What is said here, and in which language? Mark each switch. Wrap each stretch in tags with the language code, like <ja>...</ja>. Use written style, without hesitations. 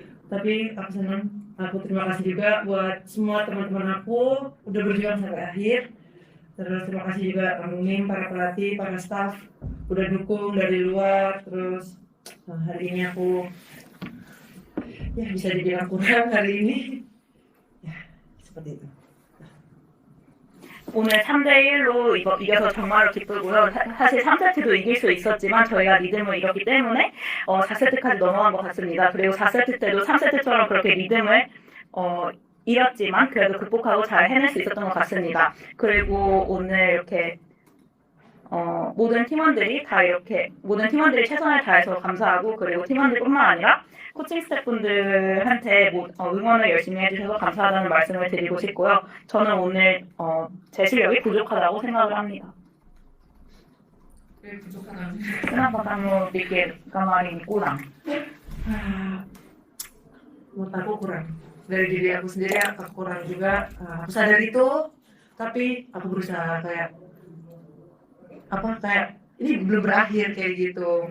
<id>Tapi aku senang, aku terima kasih juga buat semua teman-teman aku udah berjuang sampai akhir. Terus terima kasih juga Kang Mim, para pelatih, para staff udah dukung dari luar. Terus hari ini aku bisa dibilang kurang hari ini. Ya, seperti itu.</id> <ko>오늘 3대1로 이겨서 정말로 기쁘고요. 사실 3세트도 이길 수 있었지만 저희가 리듬을 잃었기 때문에 4세트까지 넘어간 것 같습니다. 그리고 4세트 때도 3세트처럼 그렇게 리듬을 잃었지만 그래도 극복하고 잘 해낼 수 있었던 것 같습니다. 그리고 오늘 이렇게 모든 팀원들이 최선을 다해서 감사하고, 그리고 팀원들뿐만 아니라 코칭 스태프분들한테 응원을 열심히 해주셔서 감사하다는 말씀을 드리고 싶고요. 저는 오늘 제 실력이 부족하다고 생각을 합니다. 왜 부족하다고</ko> <id>Kenapa kamu pikir kamu hari ini kurang? Menurut aku kurang. Dari diri aku sendiri aku kurang juga. Aku sadar itu, tapi aku berusaha kayak ini belum berakhir kayak gitu.</id>